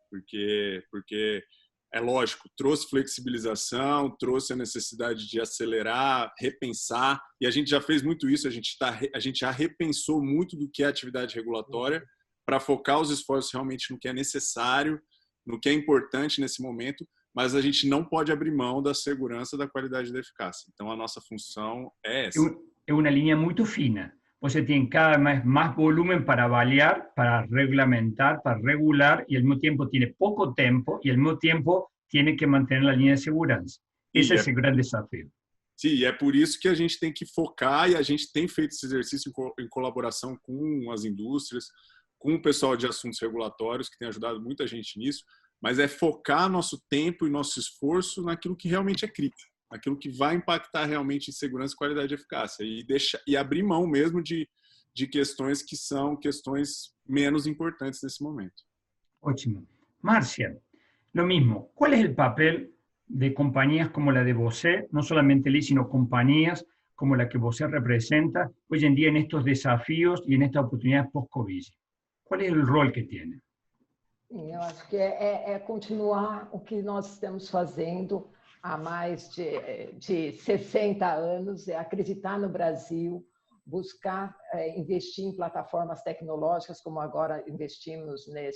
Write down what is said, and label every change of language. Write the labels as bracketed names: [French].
[Portuguese] Porque é lógico, trouxe flexibilização, trouxe a necessidade de acelerar, repensar, e a gente já fez muito isso, a gente já repensou muito do que é atividade regulatória para focar os esforços realmente no que é necessário, no que é importante nesse momento, mas a gente não pode abrir mão da segurança, da qualidade e da eficácia. Então, a nossa função é essa. É uma linha muito fina. Você tem cada vez mais [Spanish] volumen para avaliar, para reglamentar, para regular, y al mismo tiempo tiene poco tiempo, y al mismo tiempo tiene que mantener la línea de segurança. [Portuguese] Esse é o grande desafio. Sim, e é por isso que a gente tem que focar, e a gente tem feito esse exercício em colaboração com as indústrias, com o pessoal de assuntos regulatórios, que tem ajudado muita gente nisso, mas é focar nosso tempo e nosso esforço naquilo que realmente é crítico, naquilo que vai impactar realmente em segurança, qualidade e eficácia, e abrir mão mesmo de questões que são questões menos importantes nesse momento. Ótimo. [Spanish] Márcia, lo mismo. ¿Cuál es el papel de compañías como la de [Portuguese] você, [Spanish] no solamente Liz, sino compañías como la que você representa hoy en día en estos desafíos y en estas oportunidades post-Covid? ¿Cuál es el rol que tiene? [Portuguese] Eu acho que é continuar o que nós estamos fazendo há mais de 60 anos, é acreditar no Brasil, buscar investir em plataformas tecnológicas, como agora investimos